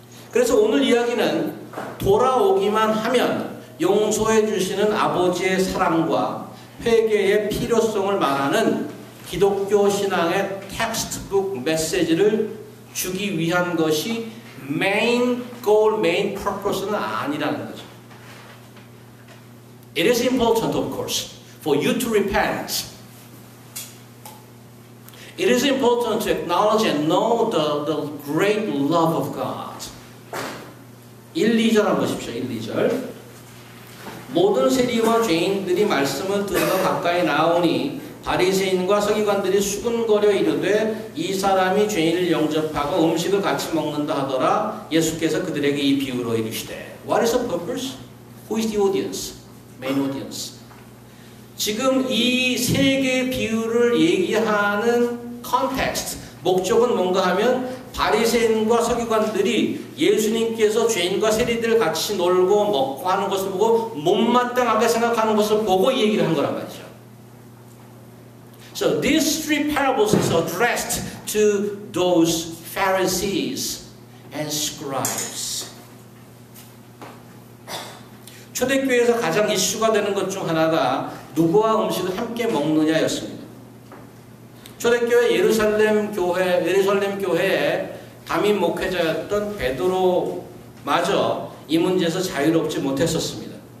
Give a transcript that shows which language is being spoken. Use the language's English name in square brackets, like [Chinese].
[Korean] 그래서 오늘 이야기는 돌아오기만 하면 용서해 주시는 아버지의 사랑과 회개의 필요성을 말하는 기독교 신앙의 텍스트북 메시지를 주기 위한 것이 [English] main goal, main purpose [Korean] 는 아니라는 거죠. [English] It is important, of course, for you to repent. It is important to acknowledge and know the great love of God. [Korean] 1, 2절 한번 보십시오. 1, 2절. 모든 세리와 죄인들이 말씀을 들으러 가까이 나오니 바리새인과 서기관들이 수군거려 이르되 이 사람이 죄인을 영접하고 음식을 같이 먹는다 하더라. 예수께서 그들에게 이 비유로 이르시되 [English] What is the purpose? Who is the audience? Main audience. [Korean] 지금 이 세 개의 비유를 얘기하는 컨텍스트, 목적은 뭔가 하면 바리새인과 서기관들이 예수님께서 죄인과 세리들 같이 놀고 먹고 하는 것을 보고 못마땅하게 생각하는 것을 보고 이 얘기를 한 거란 말이죠. [English] So these three parables is addressed to those Pharisees and scribes. [Korean] 초대교회에서 가장 이슈가 되는 것 중 하나가 누구와 음식을 함께 먹느냐였습니다. 초대교회 예루살렘 교회의 담임 목회자였던 베드로마저 이 문제에서 자유롭지 못했었습니다.